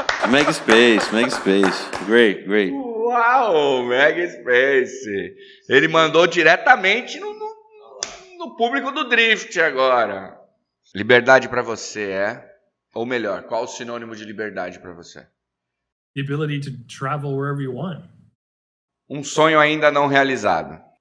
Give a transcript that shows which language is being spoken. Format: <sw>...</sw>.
<en>Megaspace. Great.</en> <pt>Uau, Megaspace. Ele mandou diretamente no público do Drift agora. Liberdade para você ou melhor, qual o sinônimo de liberdade para você?</pt> <en>The ability to travel wherever you want.</en> <pt>Um sonho ainda não realizado.</pt>